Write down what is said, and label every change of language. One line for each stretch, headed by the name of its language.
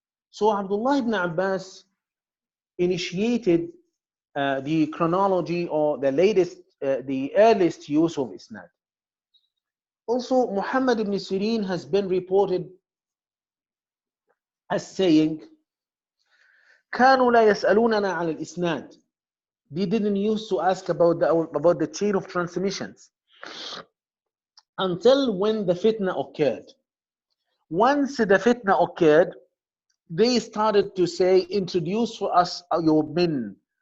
English: So Abdullah ibn Abbas initiated the chronology or the earliest use of isnad. Also, Muhammad ibn Sirin has been reported as saying
Arabic: كانوا لا يسألوننا عن الإسناد.
English: They didn't used to ask about the chain of transmissions until when the fitna occurred. Once the fitna occurred, they started to say, introduce for us your men.